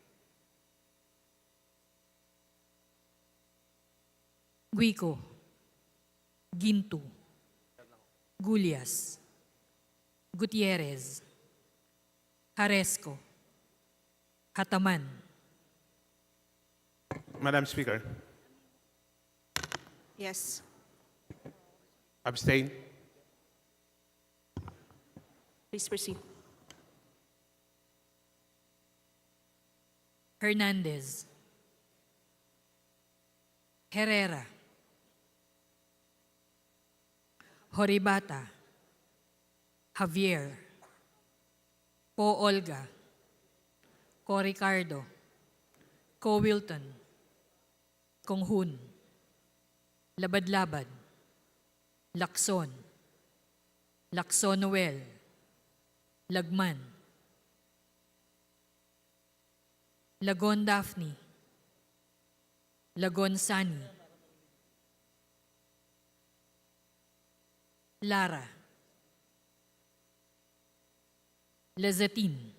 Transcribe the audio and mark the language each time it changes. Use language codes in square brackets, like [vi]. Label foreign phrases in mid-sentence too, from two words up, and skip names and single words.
[en] Guico. Gintu. Gulias. Gutierrez. Haresco. Hataman. Madam Speaker, Yes. abstain. Please proceed. Hernandez. Herrera. Horibata. Javier. Co Olga, Co Ricardo, Co Wilton, Kong Hun, Labad-Labad, Lacson, Lacson Noel, Lagman, Lagon Daphne, Lagon Sani, Lara, Lezatin,